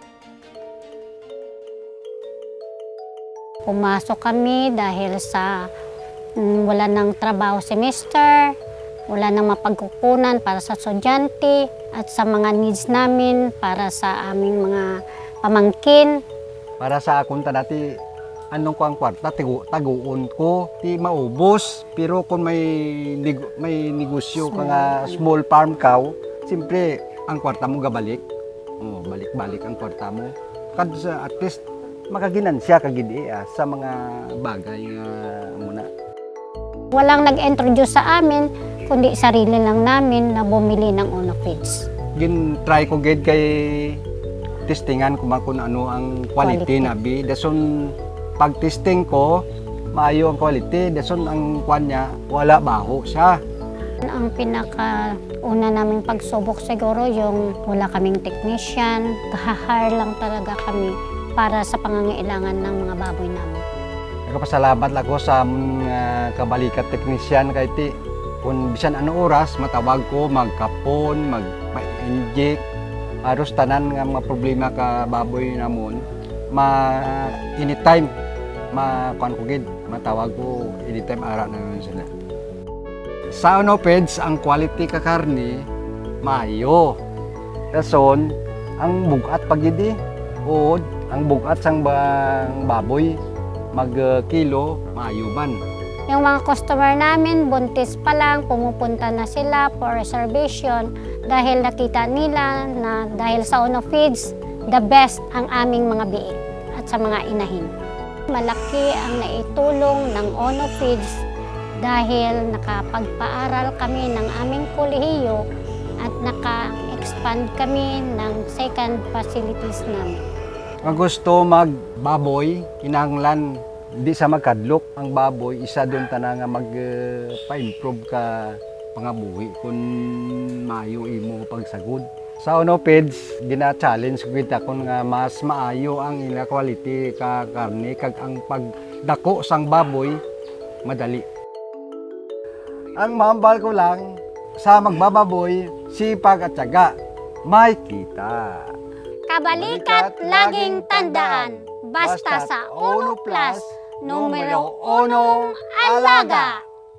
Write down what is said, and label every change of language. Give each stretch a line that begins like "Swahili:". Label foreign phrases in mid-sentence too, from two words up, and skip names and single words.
Filipino: Pumasok kami dahil sa wala ng trabaho semester, wala nang mapagkukunan para sa estudyante at sa mga needs namin para sa aming mga pamangkin.
Hiligaynon: Para sa akong tanati, anong ko ang kwarta, taguon ko, di maubos. Pero kung may negosyo ka nga small farm ka, siyempre, ang kwarta mo gabalik. Balik-balik ang kwarta mo. Kadto at least, makaginansya kagidi sa mga bagay nga muna.
Filipino: Walang nag-introduce sa amin, kundi sarili lang namin na bumili ng Ono Feeds.
Hiligaynon: Try ko gid kay testingan kung ano ang quality na bi. Dason pag-testing ko, maayo ang quality. Dason ang kwan niya, wala baho siya.
Filipino: Ang pinakauna naming pagsubok siguro yung wala kaming technician. Kahahire lang talaga kami para sa pangangailangan ng mga baboy namin.
Hiligaynon: Nagpasalamat ako sa kabalikat technician kay ti. Kung bisan ano oras, matawag ko, magkapon, mag-inject. Aros tanan nga mga problema ka baboy namon, anytime makuan ko gid, matawag ko anytime ara na naman sila. Sa Ono Feeds, ang quality ka karne maayo. Dason ang bugat pagidi o ang bugat sang baboy mag-kilo maayo man.
Filipino: Yung mga customer namin, buntis pa lang, pumupunta na sila
English: for reservation
Filipino: dahil nakita nila na dahil sa Ono Feeds,
English: the best
Filipino: ang aming mga biik at sa mga inahin. Malaki ang naitulong ng Ono Feeds dahil nakapagpaaral kami ng aming kolehiyo at naka-expand kami ng
English: second facilities
Filipino: namin.
Hiligaynon: Ang gusto magbaboy, kinahanglan di sa magkadlok ang baboy, isa doon tana nga mag-pa-improve ka pangabuhi kung maayo imo pagsagod. Sa Ono Feeds, gina-challenge ko kita kung nga mas maayo ang ila quality ka karne kag ang pagdako sang baboy madali. Ang mahambal ko lang sa magbababoy,
Filipino: sipag at tiyaga, may kita. Kabalikat laging tandaan, basta sa Ono Plus, numero 1 alaga.